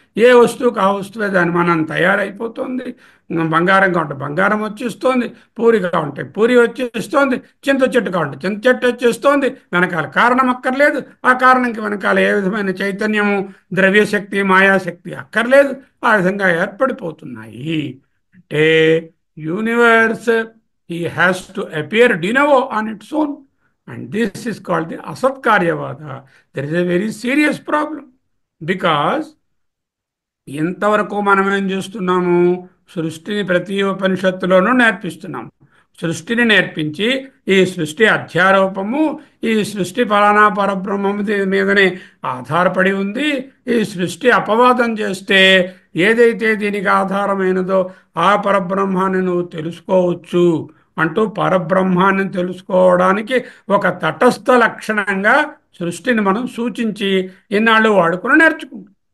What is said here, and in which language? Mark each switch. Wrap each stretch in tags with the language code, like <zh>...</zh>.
<te>ఏ వస్తువుకు ఆ వస్తువే దాని మనం తయారైపోతుంది. బంగారం కావంటే బంగారం వచ్చేస్తోంది, పూరి కావంటే పూరి వచ్చేస్తోంది, చింత చెట్టు కావంటే చింత చెట్టు వచ్చేస్తోంది. వెనకాల కారణం అక్కర్లేదు, ఆ కారణంకి వెనకాల ఏ విధమైన చైతన్యము, ద్రవ్యశక్తి, మాయాశక్తి అక్కర్లేదు. ఆ విధంగా ఏర్పడిపోతున్నాయి. అంటే universe</te> <en>he has to appear de novo on its own, and this is called the asat karyavada. There is a very serious problem, because</en> <te>ఎంతవరకు మనం ఏం చేస్తున్నాము? సృష్టిని ప్రతి ఉపనిషత్తులోనూ నేర్పిస్తున్నాము. సృష్టిని నేర్పించి ఈ సృష్టి అధ్యారోపము, ఈ సృష్టి ఫలానా పరబ్రహ్మము మీదనే ఆధారపడి ఉంది, ఈ సృష్టి అపవాదం చేస్తే ఏదైతే దీనికి ఆధారమైనదో ఆ పరబ్రహ్మాన్ని నువ్వు తెలుసుకోవచ్చు అంటూ పరబ్రహ్మాన్ని తెలుసుకోవడానికి ఒక తటస్థ లక్షణంగా సృష్టిని మనం సూచించి ఇన్నాళ్ళు వాడుకుని నేర్చుకుంటాం.</te>